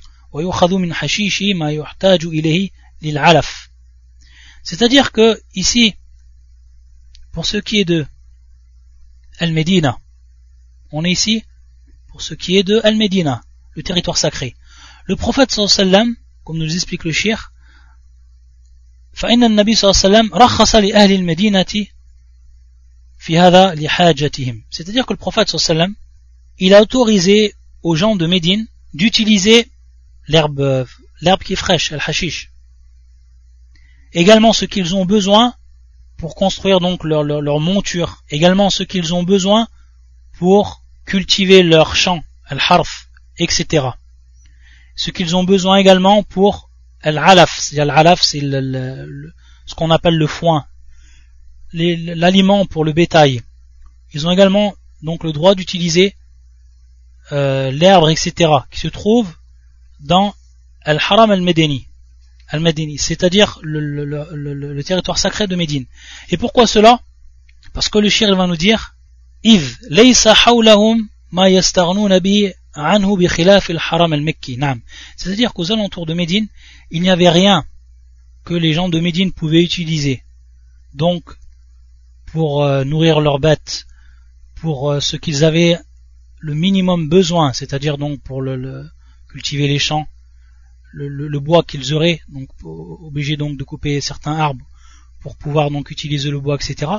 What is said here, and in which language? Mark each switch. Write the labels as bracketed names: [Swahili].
[Arabic] Wa yukhadhu min hashishi ma yuhtaju ilayhi lil alaf. [French] C'est-à-dire que ici, pour ce qui est de Al-Médina, on est ici pour ce qui est de Al-Médina, le territoire sacré. Le prophète sallallahu alayhi wa sallam, comme nous explique le shir, [Arabic] فإن النبي صلى الله عليه وسلم رخص لأهل المدينة في هذا لحاجتهم. [French] C'est-à-dire que le prophète [Arabic] صلى الله عليه وسلم, [French] il a autorisé aux gens de Médine d'utiliser l'herbe qui est fraîche, le hashish. Également ce qu'ils ont besoin pour construire donc leur monture. Également ce qu'ils ont besoin pour cultiver leur champ, le harf, etc. Ce qu'ils ont besoin également pour Al-alaf, c'est ce qu'on appelle le foin, l'aliment pour le bétail. Ils ont également donc le droit d'utiliser l'herbe, etc., qui se trouve dans Al-Haram Al-Medini. Al-Medini, c'est-à-dire le territoire sacré de Médine. Et pourquoi cela? Parce que le shir va nous dire [Arabic] إِذْ لَيْسَ حَوْلَهُمْ مَا يَسْتَغْنُونَ بِهِ عَنْهُ بِخِلَافِ الْحَرَمِ الْمَكِّي. نعم. [French] C'est-à-dire qu'aux alentours de Médine, il n'y avait rien que les gens de Médine pouvaient utiliser. Donc, pour nourrir leurs bêtes, pour ce qu'ils avaient le minimum besoin, c'est-à-dire donc pour cultiver les champs, le bois qu'ils auraient, donc obligés donc de couper certains arbres pour pouvoir donc utiliser le bois, etc.